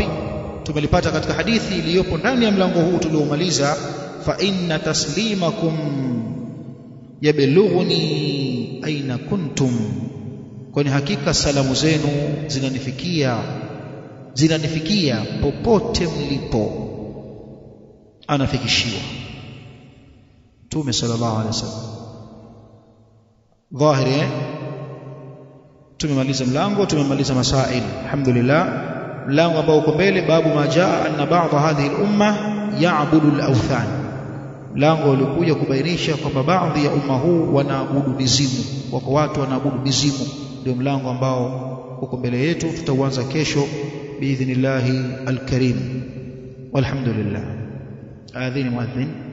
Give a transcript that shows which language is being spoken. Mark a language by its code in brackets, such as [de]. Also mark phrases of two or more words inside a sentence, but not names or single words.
[sw] Tumelipata katika hadithi iliyopo ndani ya mlango huu tuliomaliza, [ar] فإن تسليمكم يبلغني أين كنتم, [sw] kwani hakika salamu zenu zinanifikia popote mlipo. Anafikishiwa Mtume [ar] صلى الله عليه وسلم. [sw] Dhahiri tumemaliza mlango, tumemaliza masail, alhamdulillah. Mlango ambao uko mbele, [ar] باب ما جاء أن بعض هذه الأمة يعبد الأوثان. [sw] Mlango ulikuja kubainisha kwamba baadhi ya umma huu wanaabudu mizimu, wako watu wanaabudu mizimu. Ndio mlango ambao uko mbele yetu, tutauanza kesho [ar] بإذن الله الكريم. [sw] walhamdulillah. Adhini muadhin.